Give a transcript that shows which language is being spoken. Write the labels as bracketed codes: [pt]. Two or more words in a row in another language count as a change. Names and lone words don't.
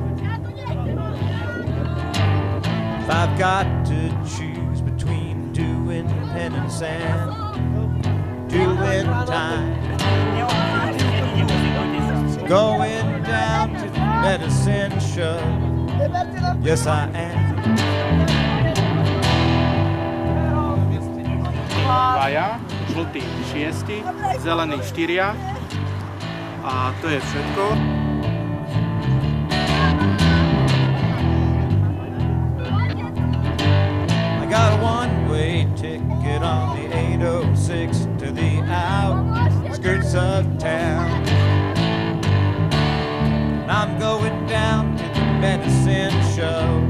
[en] If I've got to choose between doing penance and doing time, going down to the medicine show. Yes, I am. [sk] Dvaja, žltý 6, zelený 4 a to je všetko. [en] I got a one-way ticket on the 806 to the outskirts of town. And I'm going down to the medicine show.